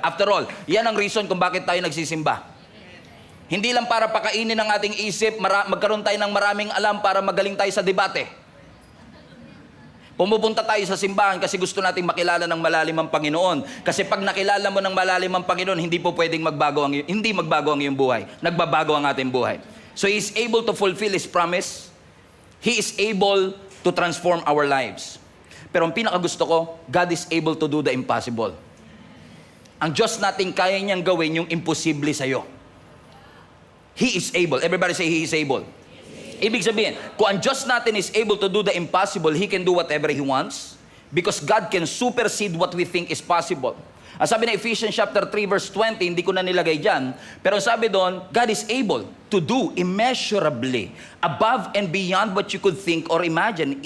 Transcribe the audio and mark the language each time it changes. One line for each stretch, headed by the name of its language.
English: After all,
Filipino: yan ang reason kung bakit tayo nagsisimba. Hindi lang para pakainin ang ating isip, magkaroon tayo ng maraming alam para magaling tayo sa debate. Pumupunta tayo sa simbahan kasi gusto nating makilala ng malalim ang Panginoon. Kasi pag nakilala mo ng malalim ang Panginoon, hindi po pwedeng magbago ang iyong buhay. Nagbabago ang ating buhay.
English: So He is able to fulfill His promise. He is able to transform our lives.
Filipino: Pero ang pinakagusto ko,
English: God is able to do the impossible.
Filipino: Ang Diyos natin kaya niyang gawin yung imposible sa'yo.
English: He is able. Everybody say He is able.
Filipino: Ibig sabihin, kung ang Diyos natin
English: is able to do the impossible, He can do whatever He wants because God can supersede what we think is possible.
Filipino: Ang sabi na Ephesians chapter 3 verse 20, hindi ko na nilagay dyan, pero sabi doon,
English: God is able to do immeasurably above and beyond what you could think or imagine.